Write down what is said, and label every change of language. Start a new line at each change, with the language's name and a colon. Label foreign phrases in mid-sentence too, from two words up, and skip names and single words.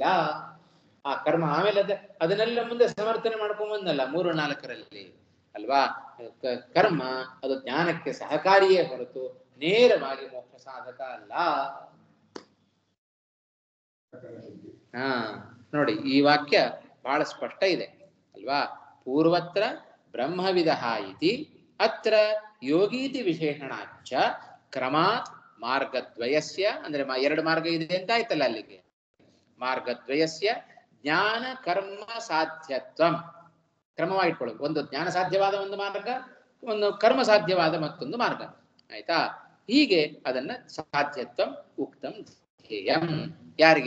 Kannada: ಆ ಕರ್ಮ ಆಮೇಲೆ ಅದನ್ನೆಲ್ಲ ಮುಂದೆ ಸಮರ್ಥನೆ ಮಾಡ್ಕೊಂಬಂದಲ್ಲ 3-4ರಲ್ಲಿ ಅಲ್ವಾ? ಕರ್ಮ ಅದು ಜ್ಞಾನಕ್ಕೆ ಸಹಕಾರಿಯೇ ಹೊರತು ನೇರವಾಗಿ ಮೋಕ್ಷ ಸಾಧಕ ಅಲ್ಲ. ನೋಡಿ, ಈ ವಾಕ್ಯ ಬಹಳ ಸ್ಪಷ್ಟ ಇದೆ ಅಲ್ವಾ?
Sanskrit: ಪೂರ್ವತ್ರ ಬ್ರಹ್ಮವಿದ ಇತಿ, ಅತ್ರ ಯೋಗೀತಿ ವಿಶೇಷಣಾಚ್ಚ ಕ್ರಮಾತ್ ಮಾರ್ಗದ್ವಯಸ್ಯ,
Kannada: ಅಂದ್ರೆ ಎರಡು ಮಾರ್ಗ ಇದೆ ಅಂತ ಆಯ್ತಲ್ಲ ಅಲ್ಲಿಗೆ.
Sanskrit: ಮಾರ್ಗದ್ವಯಸ್ಯ ಜ್ಞಾನ ಕರ್ಮ ಸಾಧ್ಯತ್ವಂ, ಕ್ರಮವಾಗಿಟ್ಕೊಳ್ಳೋದು.
Kannada: ಒಂದು ಜ್ಞಾನ ಸಾಧ್ಯವಾದ ಒಂದು ಮಾರ್ಗ, ಒಂದು ಕರ್ಮ ಸಾಧ್ಯವಾದ ಮತ್ತೊಂದು ಮಾರ್ಗ, ಆಯ್ತಾ? ಹೀಗೆ ಅದನ್ನ
Sanskrit: ಸಾಧ್ಯತ್ವಂ ಉಕ್ತಂ ಧ್ಯೇಯಂ.
Kannada: ಯಾರಿಗೆ?